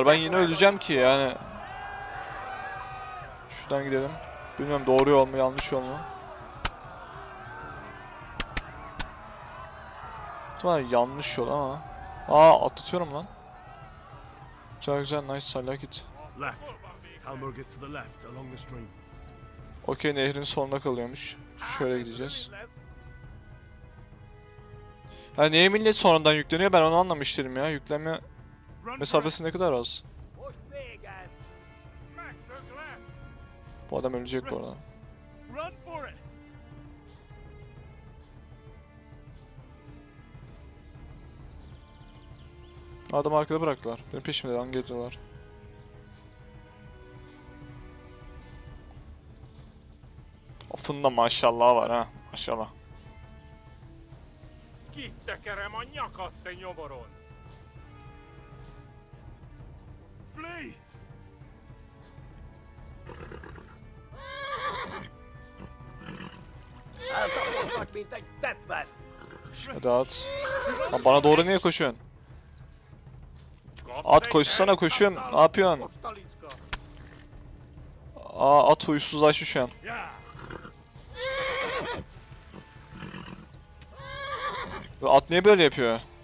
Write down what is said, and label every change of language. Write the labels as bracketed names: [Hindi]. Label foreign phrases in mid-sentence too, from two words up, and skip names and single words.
[Turkish] Ben yine öleceğim ki yani. Şuradan gidelim. Bilmiyorum doğru yol mu yanlış yol mu. Tamam yanlış yol ama. Aa atlatıyorum lan. Güzel güzel [English] nice I like it. Left. Talmor gets to the left along the stream. [Turkish] Okey nehrin sonuna kalıyormuş. Şöyle gideceğiz. Ya niye millet sonradan yükleniyor ben onu anlamıştım ya. Yüklenme mesafesi ne kadar az. Bu adam ölecek bu arada. Adam arkada bıraktılar. Benim peşimden geliyorlar. Altında maşallah var ha. Maşallah. [Hungarian] Kitekerem a nyakat, te nyomoronc! Flee! Eltaposnak, mint egy tetven! [Turkish] Hadi at. Lan bana doğru niye koşuyorsun? At koşsana koşuyorum. Ne yapıyorsun? Aa at huysuzlaştı şu an. At niye böyle yapıyor?